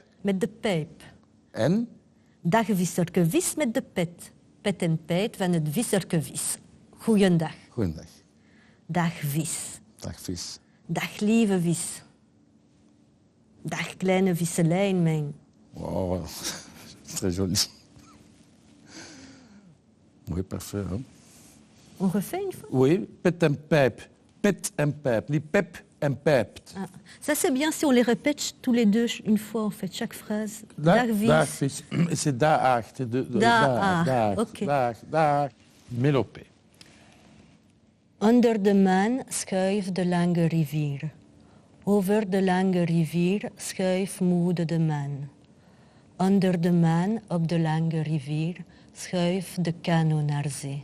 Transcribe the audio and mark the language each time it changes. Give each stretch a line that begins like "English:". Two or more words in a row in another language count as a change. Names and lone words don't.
Dutch: Met de pijp. En Dag visserke vis met de pet. Pet en pijt van het visserke vis. Goeiedag. goeiedag. Dag vis. Dag vis. Dag lieve vis. Dag kleine visselijn mijn.
French: Wow, très joli.
Dutch: Mooi parfum, hè?
French: On refait une fois? Oui,
Dutch: pet en pijp. Pet en pijp, niet pep en pijpt. Ah.
French: Ça c'est bien si on les répète tous les deux une fois en fait, chaque phrase.
Dutch: Dag vis. dag vis. C'est daag. Daag, oké. Dag. Mélopée. Onder de maan schuift de lange rivier. Over de lange rivier schuift moede de maan. Onder de maan op de lange rivier schuift de kano naar zee.